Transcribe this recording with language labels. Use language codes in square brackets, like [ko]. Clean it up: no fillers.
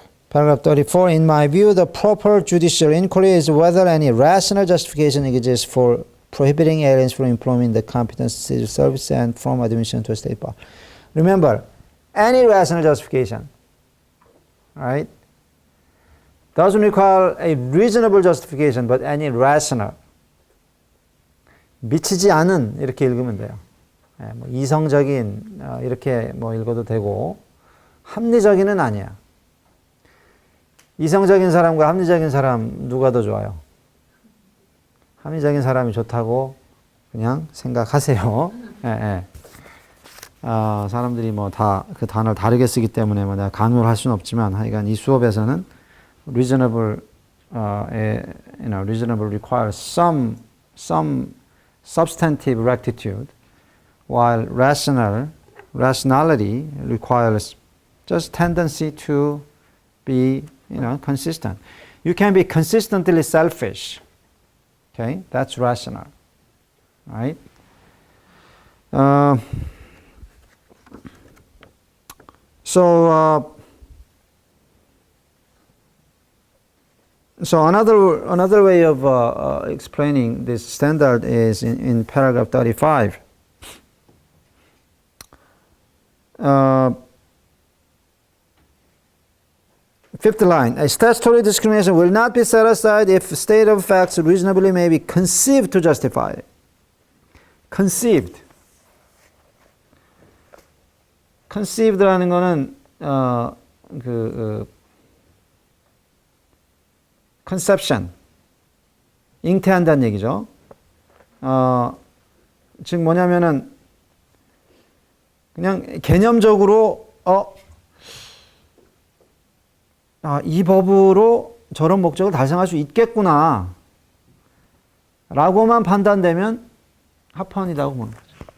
[en] Paragraph 34, in my view, the proper judicial inquiry is whether any rational justification exists for prohibiting aliens from employment in the competent civil service and from admission to a state bar. Remember, any rational justification, right, doesn't require a reasonable justification, but any rational. [ko] 미치지 않은 이렇게 읽으면 돼요. 뭐 이성적인 이렇게 뭐 읽어도 되고 합리적인은 아니야. 이성적인 사람과 합리적인 사람 누가 더 좋아요? 합리적인 사람이 좋다고 그냥 생각하세요. 예, 예. 사람들이 뭐 다 그 단어를 다르게 쓰기 때문에 뭐 내가 강요를 할 수는 없지만 하여간 이 수업에서는 [en] reasonable reasonable requires some substantive rectitude, while rationality requires just tendency to be consistent. You can be consistently selfish. Okay, that's rational, right? So another way of explaining this standard is in paragraph 35. Fifth line, a statutory discrimination will not be set aside if state of facts reasonably may be conceived to justify it. Conceived. [ko] Conceived라는 거는 conception, 잉태한다는 얘기죠. 즉 뭐냐면은 그냥 개념적으로 이 법으로 저런 목적을 달성할 수 있겠구나 라고만 판단되면 합헌이라고 보는 거죠.